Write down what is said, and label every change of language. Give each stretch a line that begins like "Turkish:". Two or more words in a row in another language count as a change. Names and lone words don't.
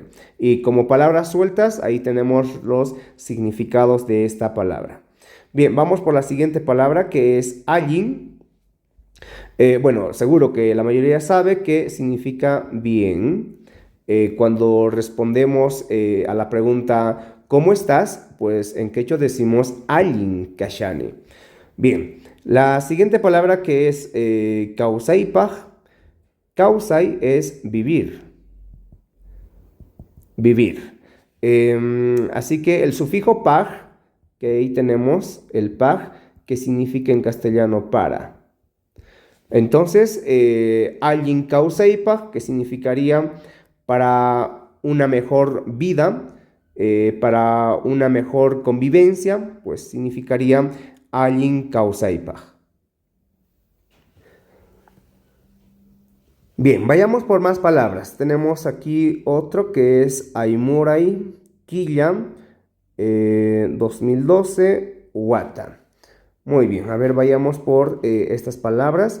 Spanish: Y como palabras sueltas, ahí tenemos los significados de esta palabra. Bien, vamos por la siguiente palabra que es allin. Bueno, seguro que la mayoría sabe que significa bien. Cuando respondemos a la pregunta ¿cómo estás? Pues en quechua decimos
Quechua: allin kashani.
Spanish: Bien, la siguiente palabra que es causaipaj. Causai es vivir. Vivir. Así que el sufijo paj, que ahí tenemos el paj, que significa en castellano para. Entonces,
Quechua: allin causaipaj,
Spanish: que significaría para una mejor vida, para una mejor convivencia, pues significaría
Quechua: allin causaipaj.
Spanish: Bien, vayamos por más palabras. Tenemos aquí otro que es
Quechua: Aymuray Quilla 2012 Huata.
Spanish: Muy bien, a ver, vayamos por estas palabras.